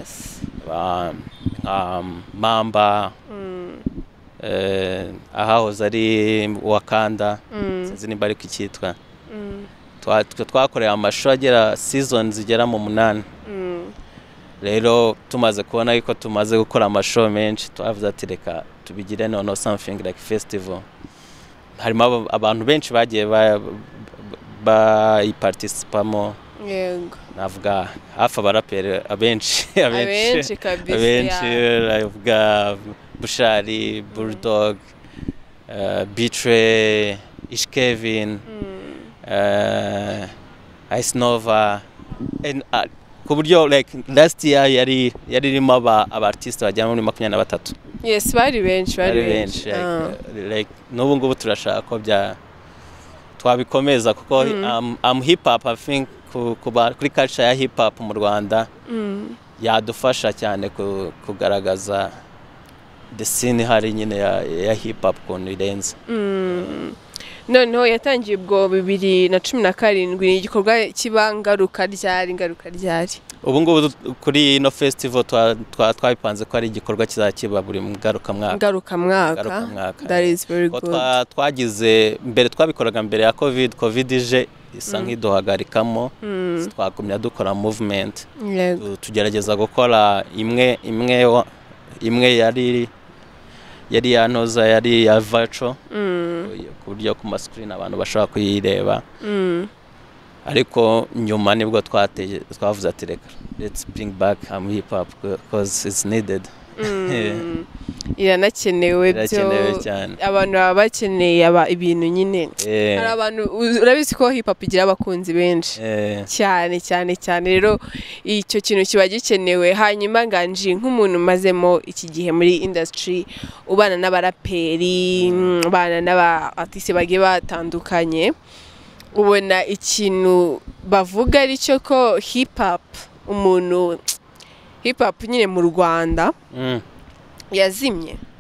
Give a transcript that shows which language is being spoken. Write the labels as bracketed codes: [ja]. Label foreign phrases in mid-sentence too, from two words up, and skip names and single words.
[rw] Mamba ahahoze ari Wakanda, sinzi nimba ariko icyitwa. Twakoreye amashow agera seasons zigera mu 8. Rero tumaze kubona yuko tumaze gukora amashow menshi, twavuze ati reka tubigire noneho [en] something like festival. [rw] Harimo abantu benshi bagiye bayiparticipamo. Yego. Navuga hafi abaraperi abenshi kabisa. Abenshi navuga Bushari, Bulldog, Betray, Ish Kevin, Ice Nova, and ku buryo [en] like last year [rw] yari irimo abartiste bajya muri 23. Yes, bari benshi like n'ubu ngubu turashaka ko twabikomeza kuko hip hop [en] I think [rw] kuri culture ya hip hop mu Rwanda yadufasha cyane kugaragaza [en] the scene [rw] hari nyine ya hip hop kuntu irenze. Noneho yatangiye ubwo 2017 ni igikorwa kibangaruka ryari. Ubu ngubu kuri ino festival twabipanze ko ari igikorwa kizakiba buri ngaruka mwaka. [en] That is very good. [rw] Twagize mbere twabikoraga mbere ya covid ije isa nk'iduhagarikamo, twagumya dukora movement. Tugerageza gukora imwe yari yanoza yari ya virtual ku buryo ku screen abantu bashobora kuyireba. Ariko nyuma nibwo twavuze ati reka [en] let's bring back hip hop because it's needed. [rw] Iranakenewe cyane. Abantu baba bakeneye ibintu nyine. Hari abantu urabizi ko hip hop igira abakunzi benshi cyane. Rero icyo kintu kiba gikenewe. Hanyuma Nganji nk'umuntu mazemo iki gihe muri industry, ubana n'abaraperi, ubana n'abaartiste bagiye batandukanye, ubona ikintu bavuga ari cyo ko hip hop nyine mu Rwanda yazimye.